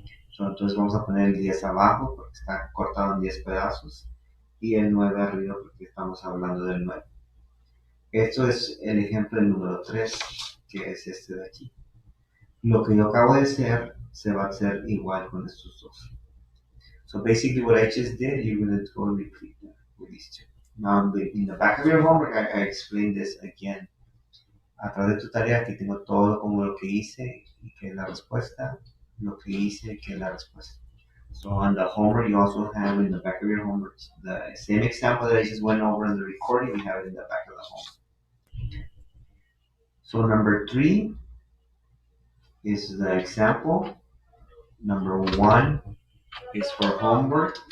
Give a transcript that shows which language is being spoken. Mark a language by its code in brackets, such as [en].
[es] So, entonces vamos a poner el 10 abajo porque está cortado en 10 pedazos. Y el 9 arriba porque estamos hablando del 9. Esto es el ejemplo del número 3, que es este de aquí. Lo que yo acabo de hacer se va a hacer igual con estos dos. [en] So basically what I just did, you're going to totally repeat that with these two. Now in the back of your homework, I explained this again. [es] Atrás de tu tarea aquí tengo todo como lo que hice y que es la respuesta, lo que hice y que es la respuesta. [en] So on the homework, you also have in the back of your homework the same example that I just went over in the recording, you have it in the back of the homework. So number 3, is the example. Number 1 is for homework.